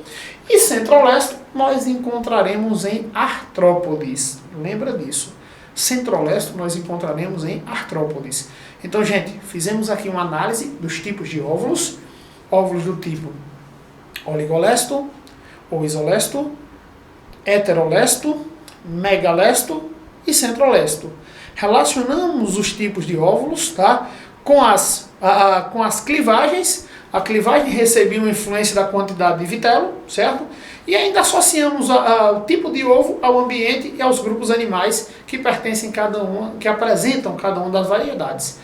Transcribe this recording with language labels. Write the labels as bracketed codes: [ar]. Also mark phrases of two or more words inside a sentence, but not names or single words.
[pt] E centrolésto nós encontraremos em artrópodes. Lembra disso? Centrolésto nós encontraremos em artrópodes. Então, gente, fizemos aqui uma análise dos tipos de óvulos. Óvulos do tipo oligolésto ou isolésto, heterolésto, megalésto e centrolésto. Relacionamos os tipos de óvulos, tá, com as clivagens. A clivagem recebia uma influência da quantidade de vitelo, certo? E ainda associamos o tipo de ovo ao ambiente e aos grupos animais que pertencem cada uma, que apresentam cada uma das variedades.